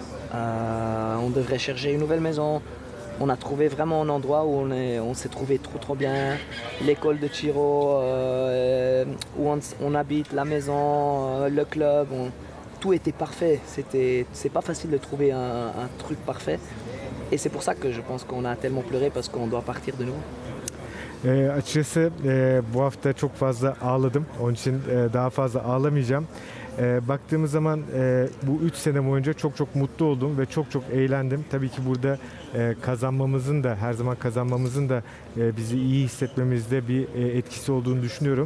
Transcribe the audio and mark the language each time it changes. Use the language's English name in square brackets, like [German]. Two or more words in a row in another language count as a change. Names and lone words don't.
[French] On devrait chercher une nouvelle maison. On a trouvé vraiment un endroit où on s'est trouvé trop bien. L'école de Chiro, où on habite, la maison, le club, tout était parfait. C'est pas facile de trouver un truc parfait. Et c'est pour ça que je pense qu'on a tellement pleuré parce qu'on doit partir de nouveau. [Turkish] Açıkçası bu hafta çok fazla ağladım. Onun için daha fazla ağlamayacağım. Baktığımız zaman bu 3 sene boyunca çok mutlu oldum ve çok eğlendim. Tabii ki burada kazanmamızın da, her zaman kazanmamızın da bizi iyi hissetmemizde bir etkisi olduğunu düşünüyorum.